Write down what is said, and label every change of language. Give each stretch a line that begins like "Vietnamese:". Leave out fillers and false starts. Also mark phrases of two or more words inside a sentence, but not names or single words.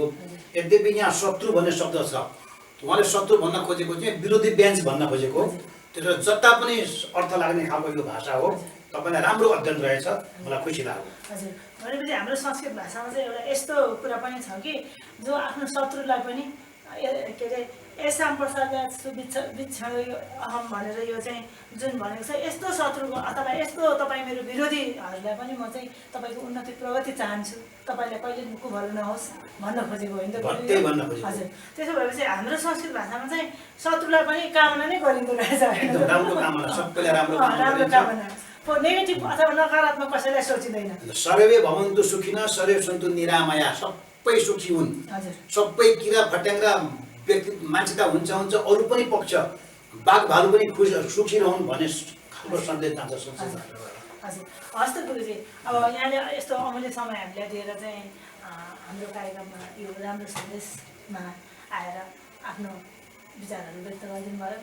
Nepali: यद्यपि यहाँ शत्रु भन्ने शब्द छ, उहाँले शत्रु भन्न खोजेको चाहिँ विरोधी बेन्च भन्न खोजेको। त्यसो जता पनि अर्थ लाग्ने खालको यो भाषा हो। तपाईँलाई राम्रो अध्ययन रहेछ, मलाई खुसी लाग्यो। हजुर भनेपछि हाम्रो संस्कृत भाषामा चाहिँ एउटा यस्तो कुरा पनि छ कि जो आफ्नो शत्रुलाई पनि के अरे
Sanskrit: येषां प्रसादात्सु विच्छडो अहम्
Nepali: भनेर यो चाहिँ जुन भनेको छ, यस्तो शत्रुको अथवा यस्तो तपाईँ मेरो विरोधीहरूलाई पनि म चाहिँ तपाईँको उन्नति प्रगति चाहन्छु, तपाईँलाई कहिले कुभलो नहोस् भन्न खोजेको होइन त? हजुर त्यसो भएपछि हाम्रो संस्कृत भाषामा चाहिँ शत्रुलाई पनि कामना नै गरिँदो रहेछ। राम्रो कामना, सबैलाई राम्रो कामना, नेगेटिभ अथवा नकारात्मक कसैलाई सोचिँदैन।
Sanskrit: सर्वे भवन्तु सुखिनः सर्वे सन्तु निरामया,
Nepali: सबै सुखी हुन्, सबै किरा फट्याङ्ग्रा व्यक्ति मान्छे त हुन्छ, अरू पनि पक्ष बाघ भालु पनि सुखी रहन् भन्ने खालको सन्देश जान्छ संस्कृत। हजुर हस् त गुरुजी, अब यहाँले यस्तो अमूल्य समय हामीलाई दिएर चाहिँ हाम्रो कार्यक्रममा यो राम्रो सन्देशमा आएर आफ्नो विचारहरू व्यक्त गरिदिनु भयो।